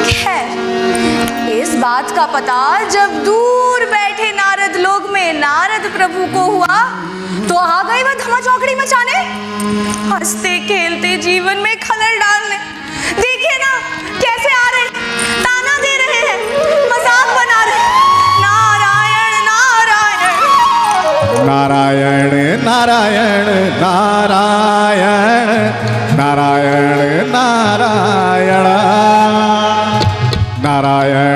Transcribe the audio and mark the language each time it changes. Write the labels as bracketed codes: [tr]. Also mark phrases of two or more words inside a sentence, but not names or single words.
[hi] खैर, इस बात का पता जब दूर बैठे नारद लोक में नारद प्रभु को हुआ तो आ गए वह धमा चौकड़ी मचाने, हंसते खेलते जीवन में खलल डालने। देखिए ना कैसे आ रहे, ताना दे रहे हैं, मजाक बना रहे हैं। नारायण नारायण नारायण नारायण नारायण नारायण नारायण नारायण